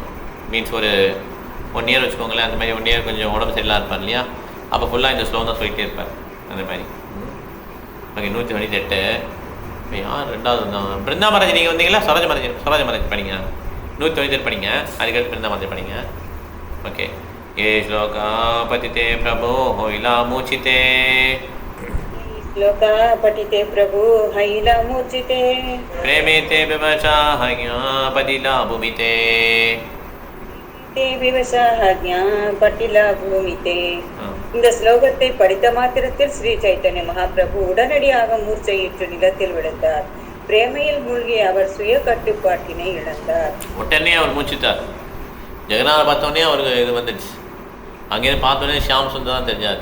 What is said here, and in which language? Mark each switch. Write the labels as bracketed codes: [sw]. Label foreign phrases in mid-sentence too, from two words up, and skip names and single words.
[ta] மீன்ஸ் ஒரு 1 இயர் வச்சுக்கோங்களேன். அந்த மாதிரி 1 இயர் கொஞ்சம் உடம்பு சரியில்லாக இருப்பார் இல்லையா? அப்போ ஃபுல்லாக இந்த ஸ்லோகம் தான் சொல்லிகிட்டே இருப்பார். அந்த மாதிரி. ஓகே, 198. இப்போ யார் 2வது வந்தாங்க? பிருந்தாமராஜ் நீங்கள் வந்தீங்களா? சரோஜமராஜ் படிங்க. 198 படிங்க. அதுக்கடுத்து பிருந்தாமராஜ் படிங்க. ஓகே, [bn] এই শ্লোক পড়িতে প্রভু হইলা মূর্ছিতে, শ্লোক পড়িতে প্রভু হইলা মূর্ছিতে, প্রেমেতে বিবশ হঞা পড়িলা ভূমিতে, তে বিবশ হঞা পড়িলা ভূমিতে. [ta] இந்த ஸ்லோகத்தை படித்த மாத்திரத்தில் ஸ்ரீ சைத்தன்ய மகாபிரபு உடனடியாக மூர்ச்சையிட்டு நிலத்தில் விழுந்தார். பிரேமையில் மூழ்கி அவர் சுய கட்டுப்பாட்டினை இழந்தார். உடனே அவர் மூச்சிட்டார். ஜெகநாத பார்த்தோன்னே அவருக்கு இது வந்துடுச்சு. அங்கேருந்து பார்த்தோன்னே ஷியாம் சுந்தர் தான் தெரிஞ்சார்.